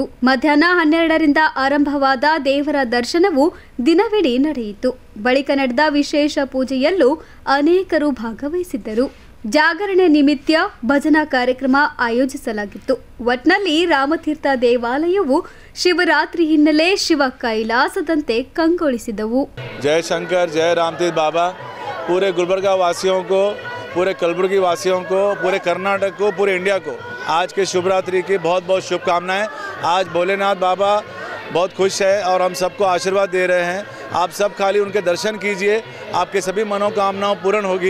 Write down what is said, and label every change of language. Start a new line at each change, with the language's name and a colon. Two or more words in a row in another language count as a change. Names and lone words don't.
Kannada: ಮಧ್ಯಾಹ್ನ 12ರಿಂದ ಆರಂಭವಾದ ದೇವರ ದರ್ಶನವು ದಿನವಿಡೀ ನಡೆಯಿತು. ಬಳಿಕ ನಡೆದ ವಿಶೇಷ ಪೂಜೆಯಲ್ಲೂ ಅನೇಕರು ಭಾಗವಹಿಸಿದ್ದರು. ಜಾಗರಣೆ ನಿಮಿತ್ತ ಭಜನಾ ಕಾರ್ಯಕ್ರಮ ಆಯೋಜಿಸಲಾಗಿತ್ತು. ಒಟ್ನಲ್ಲಿ ರಾಮತೀರ್ಥ ದೇವಾಲಯವು ಶಿವರಾತ್ರಿ ಹಿನ್ನೆಲೆ ಶಿವ ಕೈಲಾಸದಂತೆ ಕಂಗೊಳಿಸಿದವು.
Hindi: जय शंकर, जय रामतीर्थ बाबा। पूरे गुलबर्गा वासियों को, पूरे कलबुर्गी वासियों को, पूरे कर्नाटक को, पूरे इंडिया को आज के शुभरात्रि की बहुत बहुत शुभकामनाएं। आज भोलेनाथ बाबा बहुत खुश है और हम सबको आशीर्वाद दे रहे हैं। आप सब खाली उनके दर्शन कीजिए, आपके सभी मनोकामनाओं पूर्ण होगी।